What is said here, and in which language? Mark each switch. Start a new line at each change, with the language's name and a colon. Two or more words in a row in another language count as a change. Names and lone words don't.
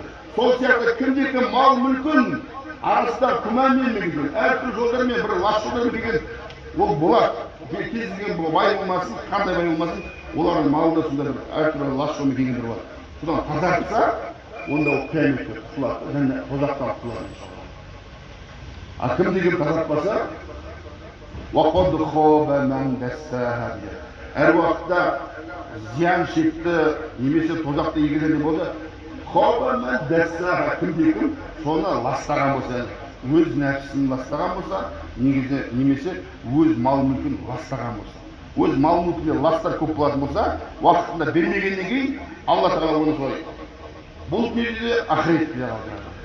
Kazakh: Сол сияқты кімде-кім мал мүлкін арасында күмәнмен келген, әртүрлі жолдармен бір лас жолдармен келген, ол болады. Кез келген бай болмасын, қандай бай болмасын, олардың малында сонда әртүрлі лас жолмен келгендер болады. Содан тазартса, онда ол қияметке құтылады, және тозақтан құтылады. А кім-кім тазартпаса,
Arabic: وَقَدْ خَابَ مَنْ دَسَّاهَا
Kazakh: дейді. Әр уақытта зиян шекті немесе тозақты егелерде болды.
Arabic: خَابَ مَنْ دَسَّاهَا
Kazakh: кім-кім соны ластаған болса, өз нәпсісін ластаған болса, немесе өз мал мүлкін ластаған болса. Өз мал мүлкіне ластар көп болатын болса, уақытында бермегеннен кейін Алла Тағала оны солай бұл дүниеде ақыретте қалдырады.